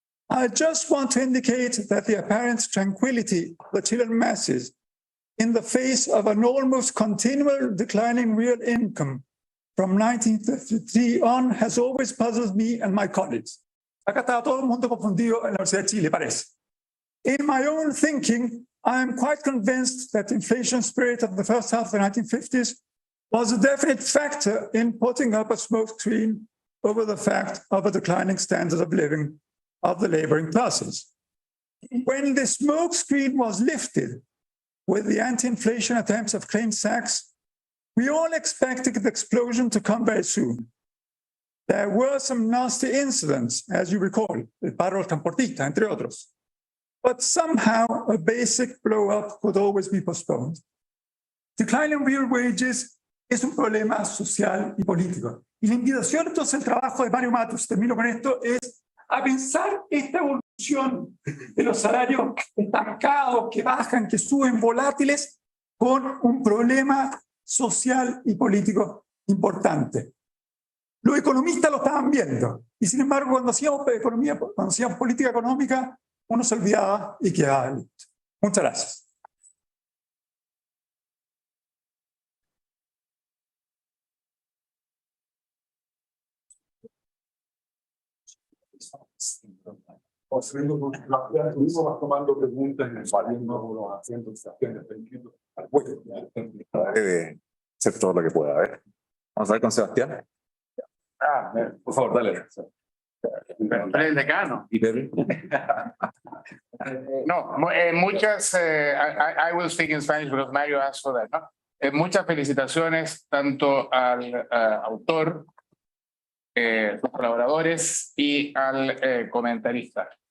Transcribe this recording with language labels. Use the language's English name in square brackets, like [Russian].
[English] I just want to indicate that the apparent tranquility of the Chilean masses in the face of an almost continual declining real income from 1953 on has always puzzled me and my colleagues. [Spanish] Acá estaba todo el mundo confundido en la Universidad de Chile, parece. [English] In my own thinking, I am quite convinced that the inflation spirit of the first half of the 1950s was a definite factor in putting up a smokescreen over the fact of a declining standard of living of the laboring classes. When the smokescreen was lifted with the anti-inflation attempts of Klein Sachs, we all expected the explosion to come very soon. There were some nasty incidents, as you recall, [Spanish] el paro transportista, entre otros. [English] But somehow a basic blow-up could always be postponed. Declining real wages [Spanish] es un problema social y político. Y la invitación entonces al trabajo de Mario Matos, termino con esto, es a pensar esta evolución de los salarios estancados, que bajan, que suben, volátiles, con un problema social y político importante. Los economistas lo estaban viendo y sin embargo cuando hacíamos economía, cuando hacíamos política económica, uno se olvidaba y quedaba listo. Muchas gracias. Vas tomando preguntas, haciendo Debe hacer todo lo que pueda. A ver. Vamos a ver con Sebastián. Por favor, dale. El decano. ¿Y Pepe? No, muchas, [English] I will speak in Spanish because Mario asked for that, [Spanish] ¿no? Muchas felicitaciones tanto al autor, los colaboradores y al comentarista.